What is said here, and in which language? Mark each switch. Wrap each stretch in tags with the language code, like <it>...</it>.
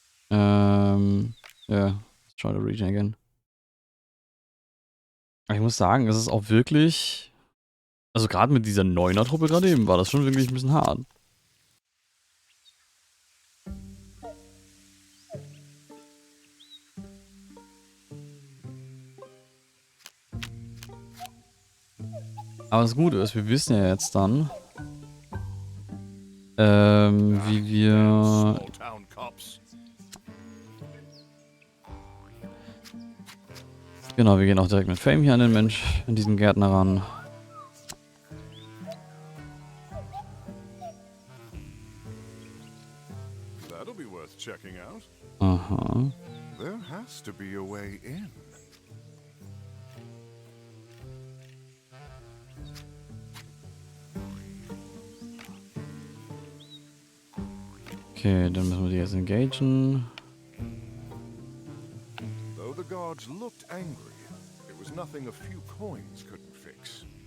<en>Ja, let's try to region again.</en> <de>Aber ich muss sagen, es ist auch wirklich, also gerade mit dieser 9er-Truppe gerade eben, war das schon wirklich ein bisschen hart. Aber das Gute ist, wir wissen ja jetzt dann, wie wir...</de> <en>Small town cops.</en> <de>Genau, wir gehen auch direkt mit Fame hier an den Mensch, an diesen Gärtner ran.</de> <en>That'll be worth checking out. Aha. There has to be a way in.</en> <de>Okay, dann müssen wir die jetzt engagen.</de> <en>Though the guards looked angry, it was nothing a few coins couldn't fix.</en>